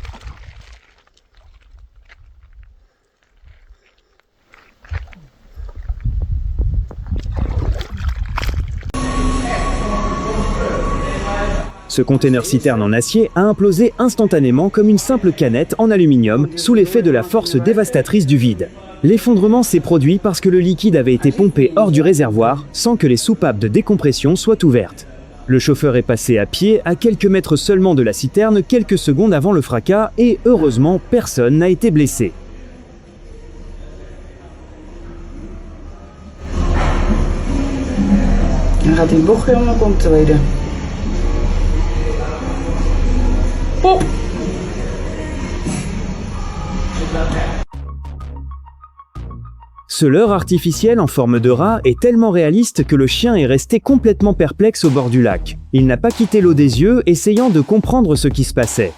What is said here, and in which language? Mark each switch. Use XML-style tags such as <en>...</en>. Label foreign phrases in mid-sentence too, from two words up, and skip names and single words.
<fr>Ce conteneur-citerne en acier a implosé instantanément comme une simple canette en aluminium sous l'effet de la force dévastatrice du vide. L'effondrement s'est produit parce que le liquide avait été pompé hors du réservoir sans que les soupapes de décompression soient ouvertes. Le chauffeur est passé à pied à quelques mètres seulement de la citerne quelques secondes avant le fracas et heureusement personne n'a été blessé.</fr> <nl>Dan gaat die bocht helemaal omtreden. Oh.</nl> <fr>Ce leurre artificiel en forme de rat est tellement réaliste que le chien est resté complètement perplexe au bord du lac. Il n'a pas quitté l'eau des yeux, essayant de comprendre ce qui se passait.</fr>